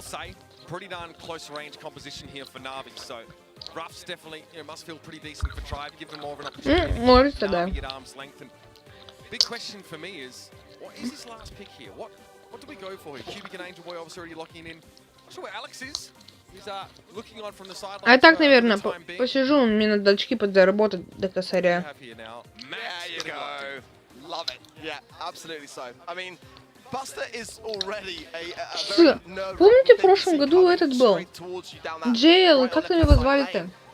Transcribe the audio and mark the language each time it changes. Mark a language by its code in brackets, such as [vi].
[en] say, pretty darn close range composition here for Na'Vi, so Ruffs definitely must feel pretty decent for Tribe, give them more of an opportunity to get arm's length. And big question for me is, what is his last pick here? What do we go for here? Cubic and Angel Boy obviously already locking in. Not sure where Alex is. He's looking on from the sidelines. [ru] А так, наверное, посижу, мне надо очки подзаработать до косаря. [en] There you go. Love it. Yeah, absolutely so. I mean, Buster is already a very nerve-wracking. [ru] Помните, в прошлом году этот был? Джейл, как там его звали-то?